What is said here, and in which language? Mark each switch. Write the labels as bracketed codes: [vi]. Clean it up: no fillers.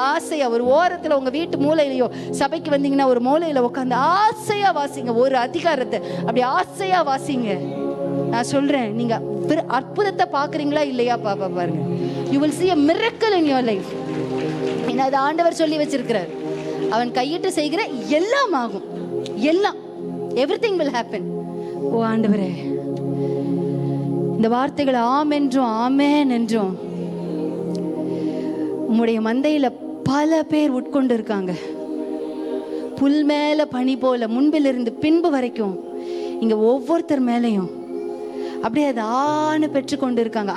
[ta] ஆசையா ஒரு ஓரத்துல உங்க வீட்டு மூலையிலயோ, சபைக்கு வந்தீங்கன்னா ஒரு மூலையில உட்காந்து ஆசையா வாசிங்க. ஒரு அதிகாரத்தை அப்படி ஆசையா வாசிங்க. நான் சொல்றேன், நீங்க அற்புதத்தை பாக்குறீங்களா இல்லையா பாருங்க. [en] You will see a miracle in your life. [ta] ஏன்னா அது ஆண்டவர் சொல்லி வச்சிருக்கிறார். அவன் கையிட்டு செய்கிற எல்லாம் ஆகும். எல்லாம், [en] everything will happen. [ta] ஓ ஆண்டவரே, இந்த வார்த்தைகள் ஆம் என்றும் ஆமேன் என்றும் உம்முடைய மந்தையில பல பேர் உட்கொண்டு இருக்காங்க. புல் மேல பனி போல முன்பிலிருந்து பின்பு வரைக்கும் இங்க ஒவ்வொருத்தர் மேலையும் அப்படியே அது ஆணு பெற்று கொண்டு இருக்காங்க.